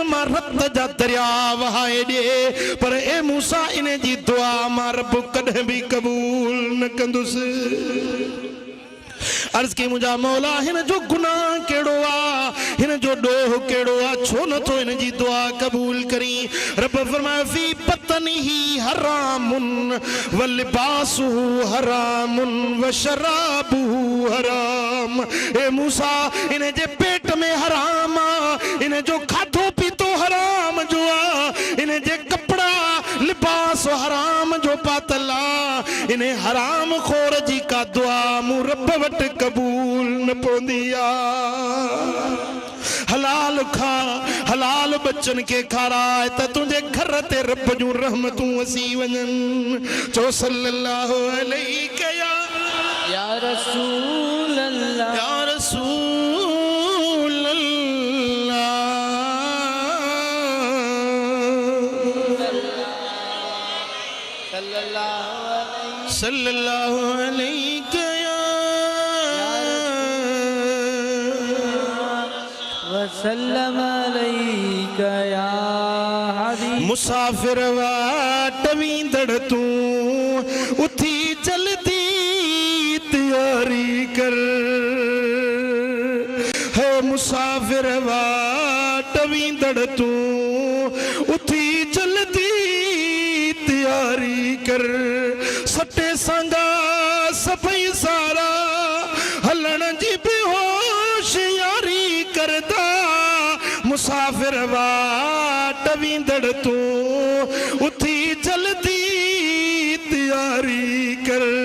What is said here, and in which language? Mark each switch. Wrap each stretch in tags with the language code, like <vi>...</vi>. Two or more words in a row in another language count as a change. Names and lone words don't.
<sd>मां रत जा दरिया वहाए ॾे पर ए मूसा इन जी दुआ मां रब कॾहिं बि कबूल न कंदुसि अर्ज़ की मुझा मौला हिन जो गुनाह केड़ो आ हिन जो डोह केड़ो आ छो न तो इन जी दुआ कबूल करी रब फरमाए</sd> <ar>في بطنه حرامٌ و لباسه حرامٌ و شرابه حرام</ar> <sd>ए मूसा इन जे पेट में हराम आ इन जो खाधो पीतो हराम जो आ इन जे कपड़ा लिबास हराम जो पातला इन्हें हराम खोर जी का दुआ मूं रब वट कबूल न पवंदी आ हलाल खा हलाल बच्चन के खाराए त तुझे घर ते रब जूं रहमतूं असी वञनि चो</sd> <ar>صلى الله عليه يا رسول الله يا رسول الله صلى الله عليه وسلم عليك يا حبيب</ar> <sd>मुसाफिर वाट वींदड़ तूं उथी जल्दी तैयारी कर मुसाफिर वाट वींदड़ तू उथी जल्दी तैयारी कर सटे संगा सफई सारा हलण जी बेहोश यारी करदा मुसाफिर वाट वींदड़ तू उथी जल्दी तैयारी कर</sd>